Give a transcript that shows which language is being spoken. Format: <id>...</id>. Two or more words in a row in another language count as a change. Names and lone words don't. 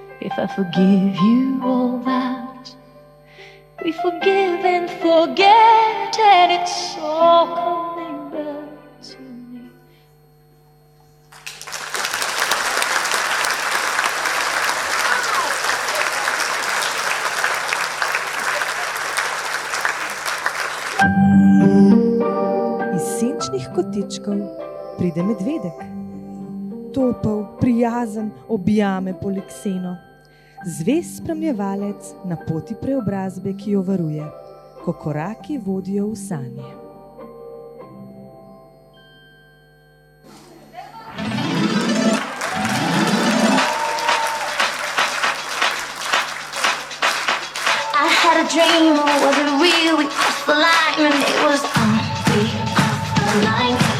<en>if I forgive you all that, we forgive and forget, and it's all coming back to me.</en> <sl>Iz senčnih kotičkov pride medvedek. Topel, prijazen, objame Polikseno. Zvest spremljevalec na poti preobrazbe, ki jo varuje, ko koraki vodijo v sanje.</sl> <en>I had a dream, or was it real? We crossed the line, and it was on the line.</en>